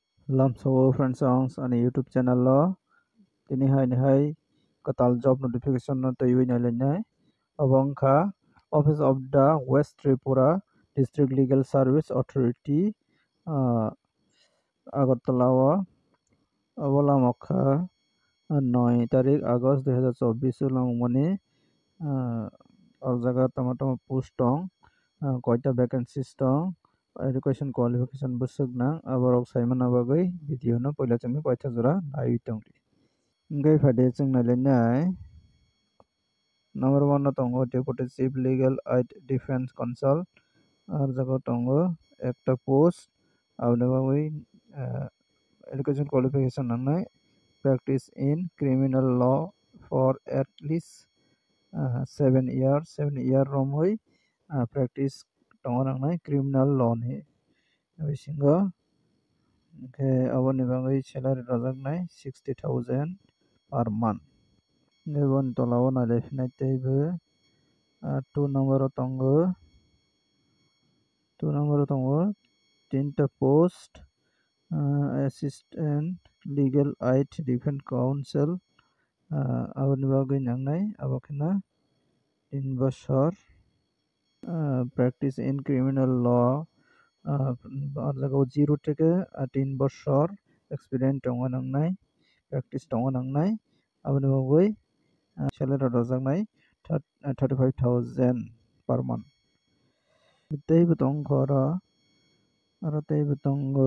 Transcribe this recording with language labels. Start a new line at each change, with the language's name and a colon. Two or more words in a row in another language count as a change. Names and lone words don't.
Kok Borok: Lamso
English: friends songs on YouTube channel
Kok Borok: lo kini hai katal
English: job notification
Kok Borok: no tayo nalanya abong kha Office of the West Tripura District Legal Service Authority Agartala o abola mokha 9
Bangla: তারিখ আগস্ট
Kok Borok: 2024 langmani or jaga tama post tong koita vacancies tong
English: education qualification
Kok Borok: busuk na aborok saimana bagui video no poila chumi koita jora nai tong ngai phade chung nalenai number 1 no tongo
English: deputy chief legal aid defense counsel
Kok Borok: আর jaga tongo ekta post abne bagui
English: education qualification
Kok Borok: nangnai
English: practice in criminal law for at least
Kok Borok: 7 year romoi practice tongo nangnai
English: criminal law
Kok Borok: ni bisingo ke aboni bagui salary rojaknai 60,000
English: per month
Kok Borok: nebon tolao nalaifinai teibo 2 number tongo tinta post
English: assistant legal aid defense counsel
Kok Borok: aboni bagui nangnai abokena 3 বছর
English: practice in criminal law
Bangla: আর জায়গাও 0 থেকে 3 বছর
Kok Borok: experience tongo nangnai practice tongo nangnai aboni bagui salary rojaknai 35,000
English: per month
Kok Borok: teibo tongo aro teibo tongo